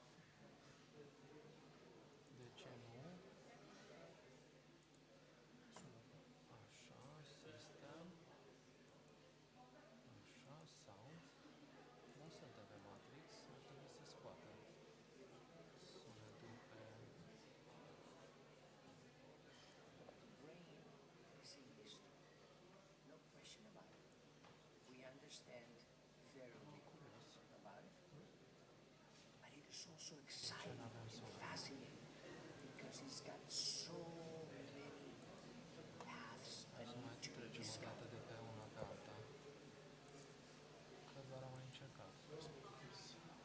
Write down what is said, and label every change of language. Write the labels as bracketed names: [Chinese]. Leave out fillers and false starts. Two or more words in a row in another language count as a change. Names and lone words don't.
[Romanian] De ce nu? Așa, system. Așa, sound. Nu suntem pe Matrix, ar trebui să scoată sunetul pe... [English] Brain is a mystery. No question about it. We understand very little about it. But it is also exciting and fascinating because it's got so many paths that need to be discovered. [Romanian] de pe una pe alta. Că doar am mai încercat.